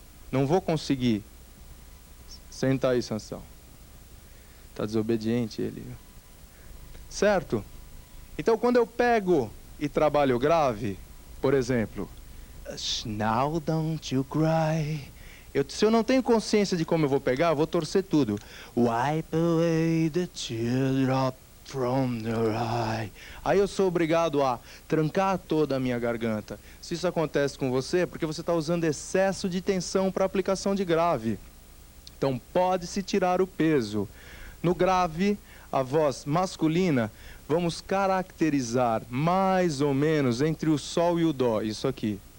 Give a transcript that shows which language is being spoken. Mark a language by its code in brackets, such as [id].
[pt] Não vou conseguir. Senta aí, Sansão. Está desobediente ele. Certo? Então, quando eu pego e trabalho grave, por exemplo, [en] now don't you cry. [pt] Se eu não tenho consciência de como eu vou pegar, eu vou torcer tudo. [en] Wipe away the teardrop from your eye. [pt] Aí eu sou obrigado a trancar toda a minha garganta. Se isso acontece com você, é porque você está usando excesso de tensão para aplicação de grave. Então pode-se tirar o peso. No grave, a voz masculina, vamos caracterizar mais ou menos entre o sol e o dó. Isso aqui.